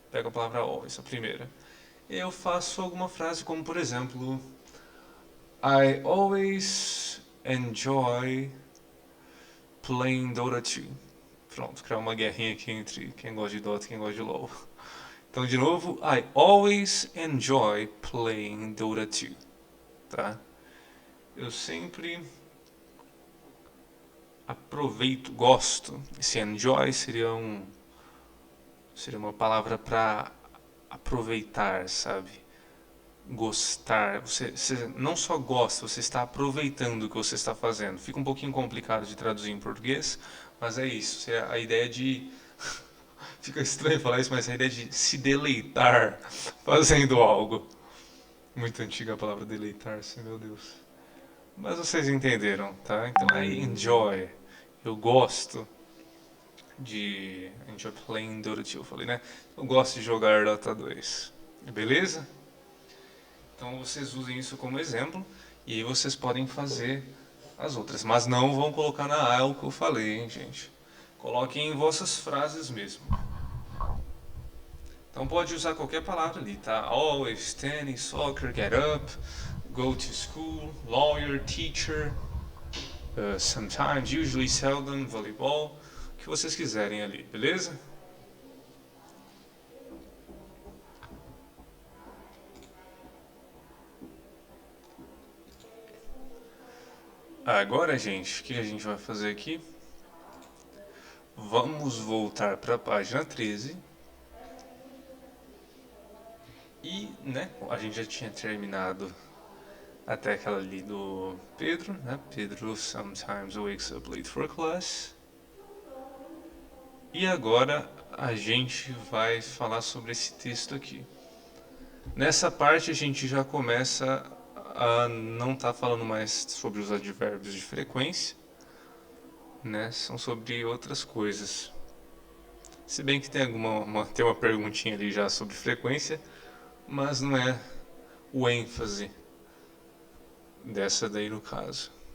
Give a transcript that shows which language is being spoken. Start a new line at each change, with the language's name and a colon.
Portuguese: Pego a palavra always, a primeira. Eu faço alguma frase como, por exemplo,
English: I always enjoy playing Dota 2.
Portuguese: Pronto, criar uma guerrinha aqui entre quem gosta de Dota e quem gosta de LoL. Então, de novo,
English: I always enjoy playing Dota 2.
Portuguese: Tá? Eu sempre aproveito, gosto. Esse enjoy seria uma palavra para aproveitar, sabe? Gostar. Você não só gosta, você está aproveitando o que você está fazendo. Fica um pouquinho complicado de traduzir em português, mas é isso. É a ideia de fica estranho falar isso, mas a ideia de se deleitar fazendo algo. Muito antiga a palavra deleitar-se, meu Deus. Mas vocês entenderam, tá? Então é enjoy. Eu gosto de
English: enjoy playing Dota 2,
Portuguese: eu falei, né? Eu gosto de jogar Dota 2. Beleza? Então vocês usem isso como exemplo e aí vocês podem fazer as outras, mas não vão colocar na A o que eu falei, hein, gente? Coloquem em vossas frases mesmo. Então pode usar qualquer palavra ali, tá?
English: Always, tennis, soccer, get up, go to school, lawyer, teacher, sometimes, usually, seldom, volleyball,
Portuguese: o que vocês quiserem ali, beleza? Agora, gente, o que a gente vai fazer aqui? Vamos voltar para a página 13. E, né, a gente já tinha terminado até aquela ali do Pedro, né?
English: Pedro sometimes wakes up late for class.
Portuguese: E agora a gente vai falar sobre esse texto aqui. Nessa parte a gente já começa a não estar falando mais sobre os advérbios de frequência, né? São sobre outras coisas. Se bem que tem tem uma perguntinha ali já sobre frequência, mas não é o ênfase dessa daí no caso.